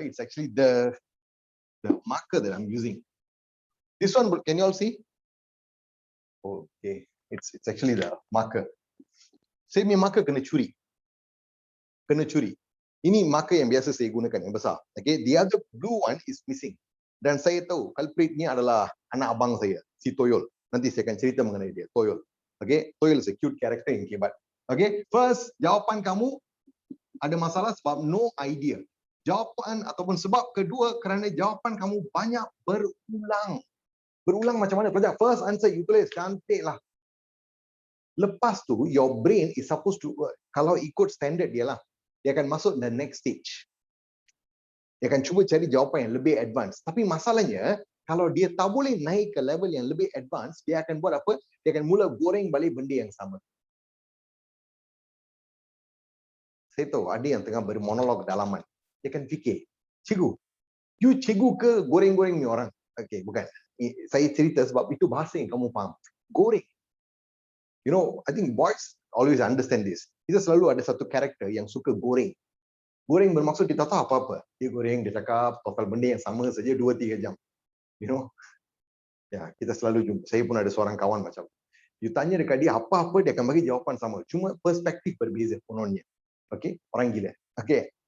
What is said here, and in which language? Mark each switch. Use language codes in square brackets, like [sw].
[en] It's actually the marker that I'm using. This one, can you all see? Okay, it's actually the marker. [ms] Saya punya marker kena curi. Kena curi. Ini marker yang biasa saya gunakan, yang besar. Okay, [en] the other blue one is missing. [ms] Dan saya tahu culprit ni adalah anak abang saya, si Toyol. Nanti saya akan cerita mengenai dia, Toyol. [en] Okay, Toyol is a cute character in KBAT. [ms] Okay, first, jawapan kamu ada masalah sebab no idea. Jawapan ataupun sebab kedua kerana jawapan kamu banyak berulang. Berulang macam mana? Pelajar, first answer you tulis, cantik lah. Lepas tu, [en] your brain is supposed to, [ms] kalau ikut standard dia lah, dia akan masuk the next stage. Dia akan cuba cari jawapan yang lebih advance. Tapi masalahnya, kalau dia tak boleh naik ke level yang lebih advance, dia akan buat apa? Dia akan mula goreng balik benda yang sama. Saya tahu ada yang tengah bermonolog dalaman. Dia akan fikir, cikgu, you cikgu ke goreng-goreng ni orang? Okay, bukan. Saya cerita sebab itu bahasa yang kamu faham. Goreng. [en] You know, I think boys always understand this. [ms] Kita selalu ada satu karakter yang suka goreng. Goreng bermaksud dia tak tahu apa-apa. Dia goreng, dia cakap total benda yang sama saja 2-3 jam. You know? Ya, kita selalu jumpa. Saya pun ada seorang kawan macam. You tanya dekat dia apa-apa, dia akan bagi jawapan sama. Cuma perspektif berbeza kononnya. Okay? Orang gila. Okay?